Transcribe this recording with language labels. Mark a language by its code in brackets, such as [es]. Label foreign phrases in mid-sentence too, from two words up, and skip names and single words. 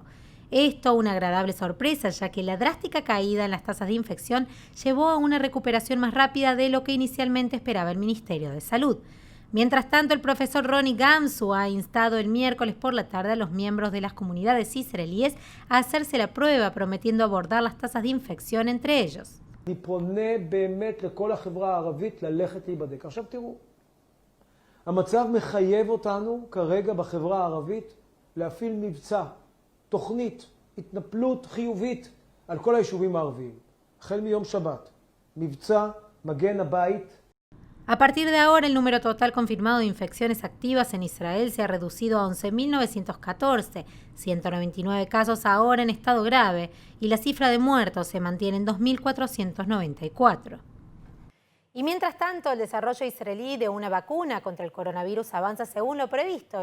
[es] Esto una agradable sorpresa, ya que la drástica caída en las tasas de infección llevó a una recuperación más rápida de lo que inicialmente esperaba el Ministerio de Salud. Mientras tanto, el profesor Ronnie Gamsu ha instado el miércoles por la tarde a los miembros de las comunidades israelíes a hacerse la prueba, prometiendo abordar las tasas de infección entre ellos. [he] אני פונה באמת לכל החברה הערבית ללכת להיבדק. עכשיו תראו, המצב מחייב אותנו כרגע בחברה הערבית להפעיל מבצע, תוכנית, התנפלות חיובית על כל היישובים הערביים. החל מיום שבת, מבצע מגן הבית. [es] A partir de ahora, el número total confirmado de infecciones activas en Israel se ha reducido a 11.914, 199 casos ahora en estado grave, y la cifra de muertos se mantiene en 2.494. Y mientras tanto, el desarrollo israelí de una vacuna contra el coronavirus avanza según lo previsto.